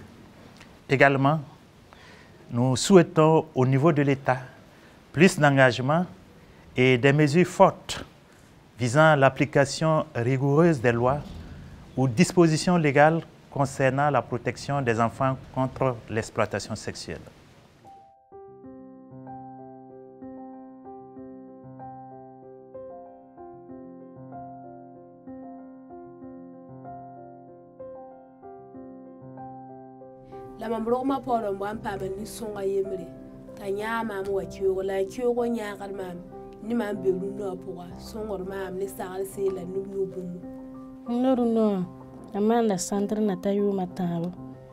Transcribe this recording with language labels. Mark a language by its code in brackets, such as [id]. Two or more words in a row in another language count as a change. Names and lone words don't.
[fr] Également, nous souhaitons au niveau de l'État plus d'engagement et des mesures fortes visant l'application rigoureuse des lois ou dispositions légales concernant la protection des enfants contre l'exploitation sexuelle. [mos] La mam rogma pɔrɔ n bõn paam ni sõnga yembre t'a yãa maam wa keoogo la a keoogo yãagd maam ne maam be rũnnã pʋga sõngd maam ne sagl seela nub bũmbu. Noru no amanda centre na ta yuma tãabo